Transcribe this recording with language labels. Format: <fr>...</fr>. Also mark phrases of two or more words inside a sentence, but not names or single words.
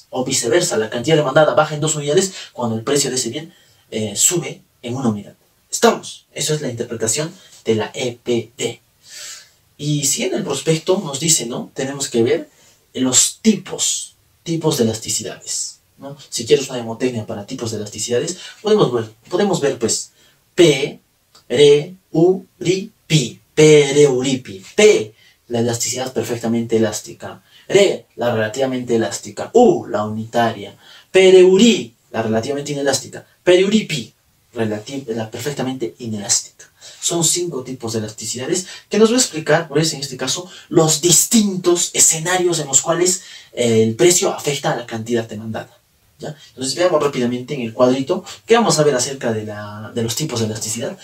<es>O viceversa, la cantidad demandada baja en 2 unidades cuando el precio de ese bien sube en 1 unidad. ¿Estamos? Eso es la interpretación de la EPD. Y si en el prospecto nos dice, ¿no? Tenemos que ver los tipos de elasticidades, ¿no? Si quieres una demotecnia para tipos de elasticidades, podemos ver pues P, Re, U, Ri, Pi. P, Re, U, Ri, Pi. P, la elasticidad perfectamente elástica. Re, la relativamente elástica. U, la unitaria. P, Re, U, Ri, la relativamente inelástica. P, Re, U, Ri, Pi, la perfectamente inelástica. Son 5 tipos de elasticidades que nos va a explicar, pues en este caso, los distintos escenarios en los cuales el precio afecta a la cantidad demandada. ¿Ya? Entonces veamos rápidamente en el cuadrito que vamos a ver acerca de los tipos de elasticidad.</es>